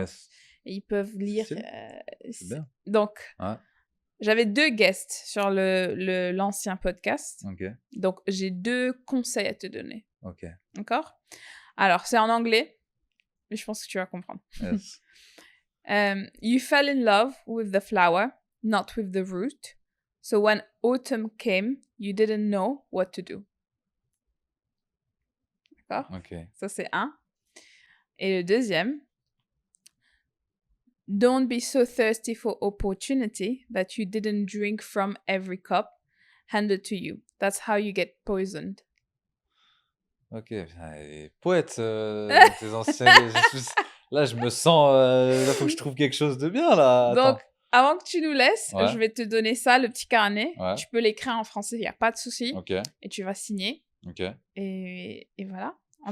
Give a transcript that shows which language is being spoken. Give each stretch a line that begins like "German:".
English: Yes.
French: Et ils peuvent lire. C'est bien. Donc, Ouais. j'avais 2 guests sur l'ancien podcast. Ok. Donc, j'ai 2 conseils à te donner. Ok. D'accord? Alors, c'est en anglais, mais je pense que tu vas comprendre.
English: Yes. You fell in love with the flower, not with the root. So when autumn came, you didn't know what to do.
French: D'accord? Ok. Ça, c'est un. Et le deuxième,
English: don't be so thirsty for opportunity that you didn't drink from every cup handed to you.
French: That's how you get poisoned. Ok. Putain, les poètes, tes anciens. Là, je me sens. Là, faut que je trouve quelque chose de bien là. Attends. Donc, avant que tu nous laisses, Ouais. je vais te donner ça, le petit carnet. Ouais. Tu peux l'écrire en français, il n'y a pas de souci. Ok. Et tu vas signer. Ok. Et voilà. En